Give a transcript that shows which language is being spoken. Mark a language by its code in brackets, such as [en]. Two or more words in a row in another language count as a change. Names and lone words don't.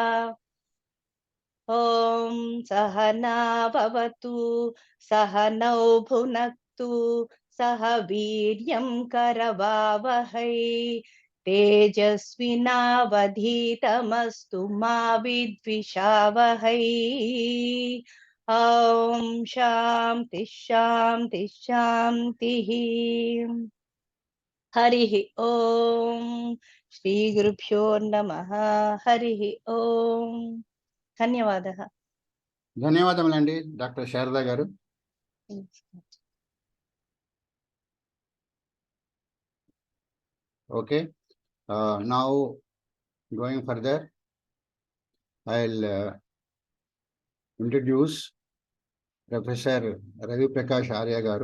[sa] ॐ सहना भवतु सहनौ भुनक्तु सह वीर्यं करवावहै तेजस्विनावधीतमस्तु मा विद्विषावहै। ॐ शान्ति शान्ति शान्तिः। हरिः ॐ श्रीगुरुभ्यो नमः। हरिः ॐ ధన్యవాదः. [te] ధన్యవాదములండి డాక్టర్ శారదా గారు. [en] Okay, now going further, I'll introduce Professor Ravi Prakash Arya garu.